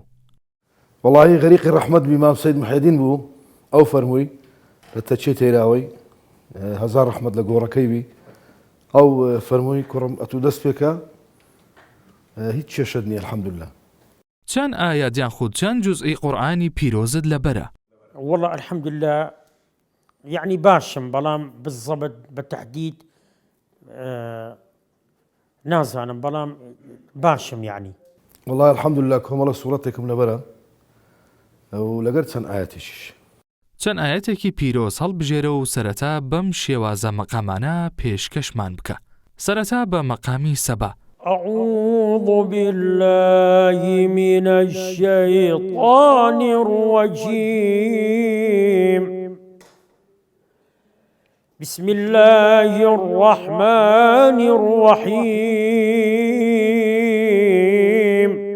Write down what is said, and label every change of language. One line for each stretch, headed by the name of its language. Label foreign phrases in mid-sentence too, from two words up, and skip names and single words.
Central Kurdish: والله غەریقی ڕەحمەت بمام سەید محەیدین بوو ئەو فەرمووی لە تەچێ تێراوەی هەزار ڕەحمەت لە گۆڕەکەی بی ئەو فەرمووی کوڕم ئەتوو دەست پێکە هیچ کێشەت نییە الحەمدولله. چەند ئایەتیان خود چەند جوزئی قورئانی پیرۆزت لەبەرە؟
Arabic: والله الحمد لله يعني
Central Kurdish: باشم بەڵام
Arabic: بالضبط بتحديد
Central Kurdish: نازانم بەڵام باشم
Arabic: يعني. والله الحمدلله
Central Kurdish: کۆمەڵە سوورەتێکم لەبەرە و لەگەر چەند ئاەتێکیش. چەند ئاەتێکی پیرۆز هەڵبژێرە و سەرەتا بەم شێوازە مەقامانە پێشکەشمان بکە. سەرەتا بە مەقامی سەبا.
Arabic: أعوذ بالله من الشيطان الرجيم بسم الله الرحمن الرحيم